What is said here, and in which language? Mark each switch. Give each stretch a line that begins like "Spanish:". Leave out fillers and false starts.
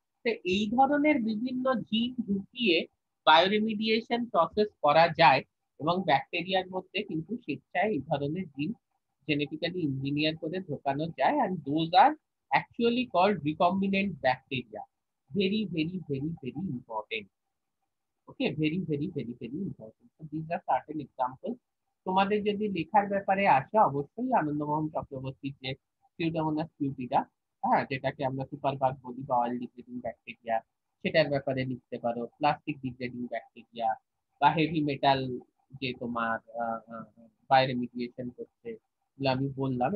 Bangla: তো এই ধরনের বিভিন্ন জিন ঢুকিয়ে বায়োরিমিডিয়েশন প্রসেস করা যায়, এবং ব্যাকটেরিয়ার মধ্যে কিন্তু স্বেচ্ছায় এই ধরনের জিন জেনেটিক্যালি ইঞ্জিনিয়ার করে ঢোকানো যায়,
English: and those are actually called recombinant bacteria. Very very very very important. Okay, very very very very important. So these are certain examples.
Bangla: তোমাদের যদি লেখার ব্যাপারে আসে, অবশ্যই আনন্দমোহন চক্রবর্তীর যে সিউডোমোনাস কিউটিডা, হ্যাঁ, যেটাকে আমরা সুপারবাগ বলি বা অয়েল ডিগ্রেডিং ব্যাকটেরিয়া, সেটার ব্যাপারে লিখতে পারো। প্লাস্টিক ডিগ্রেডিং ব্যাকটেরিয়া বা হেভি মেটাল যে তোমার বায়োরেমিডিয়েশন করছে, এগুলো আমি বললাম।